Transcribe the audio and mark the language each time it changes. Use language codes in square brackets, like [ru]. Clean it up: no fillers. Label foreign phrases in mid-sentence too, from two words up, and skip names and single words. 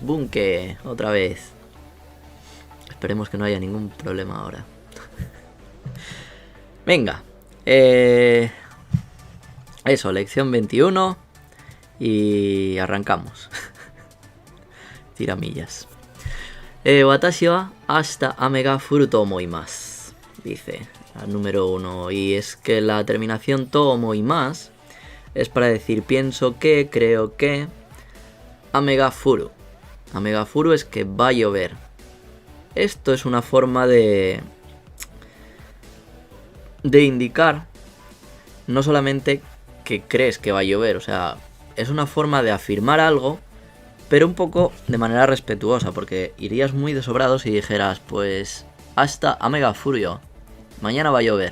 [es] Bunke, otra vez. Esperemos que no haya ningún problema ahora. Venga. Eso, lección 21. Y arrancamos. Tiramillas. [ja] 私は明日雨が降ると思います. [es] Dice al número 1. Y es que la terminación [ja] と思います [es] es para decir pienso que, creo que. [ja] 雨が降る. 雨が降る [es] es que va a llover. Esto es una forma de indicar no solamente que crees que va a llover, o sea, es una forma de afirmar algo, pero un poco de manera respetuosa, porque irías muy de sobrado si dijeras, pues, hasta [ja] 雨が降る, [es] mañana va a llover.